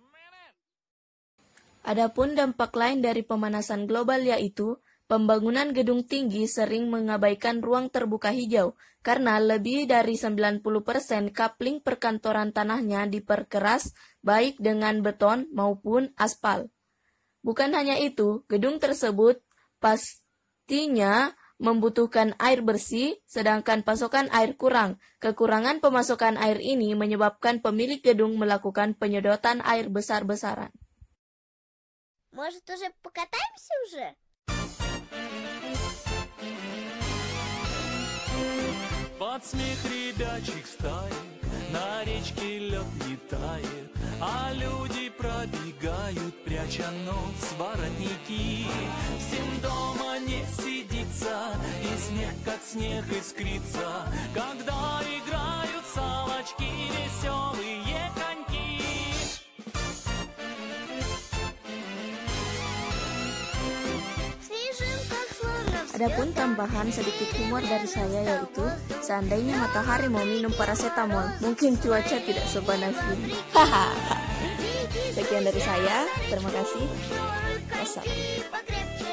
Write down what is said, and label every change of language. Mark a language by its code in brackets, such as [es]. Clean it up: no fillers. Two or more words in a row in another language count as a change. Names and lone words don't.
[id] Adapun dampak lain dari pemanasan global yaitu pembangunan gedung tinggi sering mengabaikan ruang terbuka hijau karena lebih dari 90% kapling perkantoran tanahnya diperkeras baik dengan beton maupun aspal. Bukan hanya itu, gedung tersebut pastinya membutuhkan air bersih, sedangkan pasokan air kurang. Kekurangan pemasokan air ini menyebabkan pemilik gedung melakukan penyedotan air besar-besaran. [ru] Может, уже покатаемся уже? Под смех ребячих стаи на речке лед не тает, а люди пробегают, пряча нос в воротники. Всем дома не сидится, и смех как снег искрится, когда играют салочки веселые коньки. [id] Adapun tambahan sedikit humor dari saya yaitu seandainya matahari mau minum paracetamol, mungkin cuaca tidak sepanas ini. Hahaha. Sekian dari saya, terima kasih. Wassalam.